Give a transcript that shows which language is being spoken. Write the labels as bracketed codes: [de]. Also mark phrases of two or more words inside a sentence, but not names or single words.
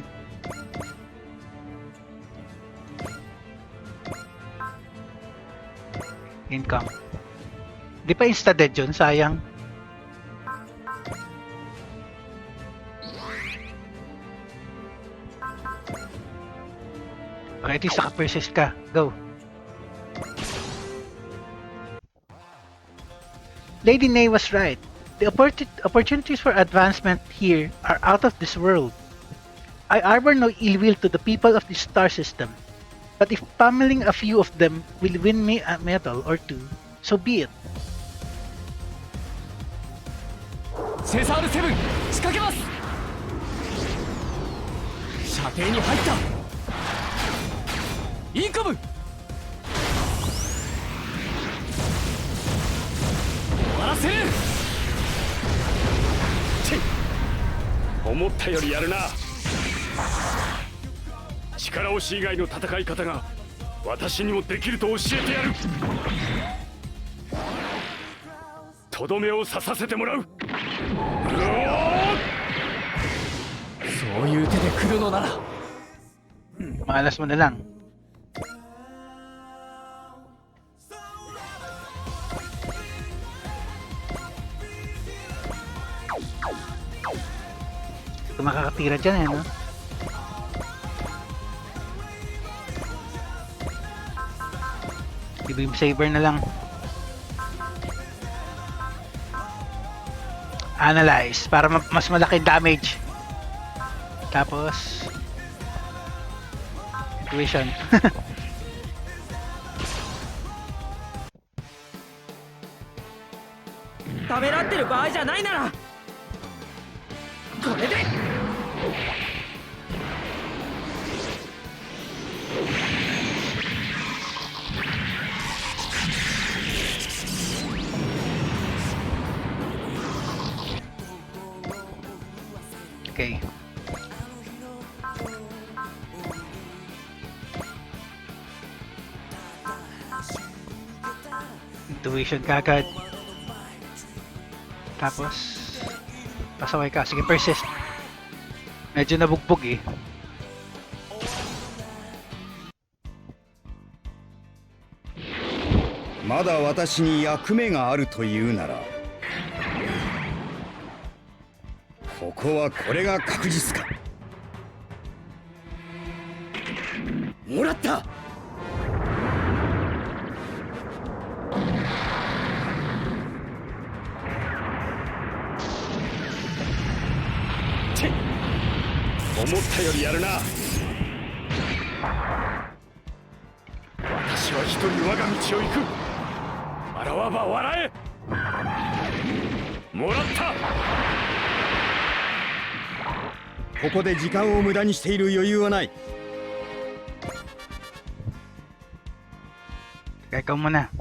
[tl] Income. Di pa insta-dead yun, sayang. Okay, [en] at least [tl] naka-persist ka. [en] Go. Lady Nay was right. The opportunities for advancement here are out of this world. I harbor no ill will to the people of this star system, but if pummeling a few of them will win me a medal or two, so be it. [ja] セザール7仕掛けます。射程に入った。インカム。終わらせる。思ったよりやるな。力押し以外の戦い方が私にもできると教えてやる。とどめを刺させてもらう。そういう手で来るのなら [tl] Malas mo na lang. Ito makakatira dyan eh, no? I- [en] beam saber [tl] na lang. Analyze para mas malaki damage. Tapos intuition. [ja] ためらってる場合じゃないならこれで [tl] Okay. Intuition kagad. Tapos pasaway ka. Sige, persist. Medyo nabugbog eh. [ja] Ma だ私に役目があるというならここはこれが確実か。もらった。思ったよりやるな。私は一人我が道を行く。笑わば笑え。もらった。ここで時間を無駄にしている余裕はない。 [tl] Ikaw muna.